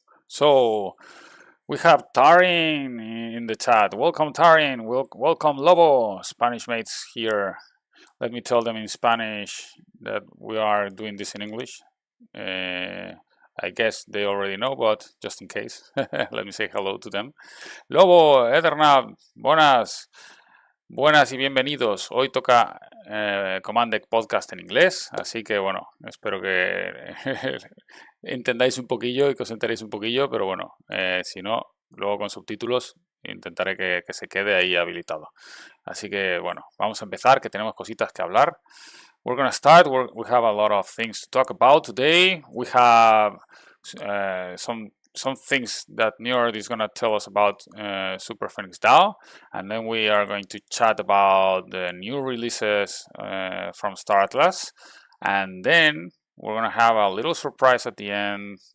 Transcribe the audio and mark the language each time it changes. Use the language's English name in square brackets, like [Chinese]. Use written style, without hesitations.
[English] So we have Tarin in the chat. Welcome, Tarin. Welcome, Lobo. Spanish mates here. Let me tell them in Spanish that we are doing this in English. I guess they already know, but just in case, let me say hello to them. [Spanish] Lobo, Eternab, buenas y bienvenidos. Hoy toca CommandDeck Podcast en inglés, así que bueno, espero que entendáis un poquillo y que os enteréis un poquillo, pero bueno, si no, luego con subtítulos intentaré que se quede ahí habilitado. Así que bueno, vamos a empezar, que tenemos cositas que hablar. [English] We're going to start. We have a lot of things to talk about today. We have some things that Njord is going to tell us about SuperPhoenixDAO, and then we are going to chat about the new releases from Star Atlas, and then we're going to have a little surprise at the end.